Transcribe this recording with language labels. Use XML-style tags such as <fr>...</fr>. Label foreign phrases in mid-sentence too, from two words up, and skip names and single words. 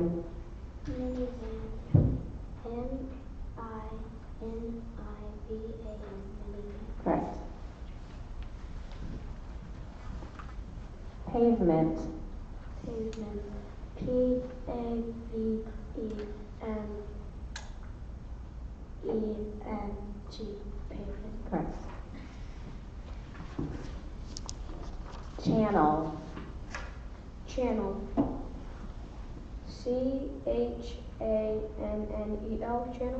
<en>Minivan. M-I-N-I-V-A-N, minivan. Correct. Pavement. Pavement. P-A-V-E-M-E-N-T, pavement. Correct. Channel. Channel. C-H-A-N-N-E-L, channel.</en>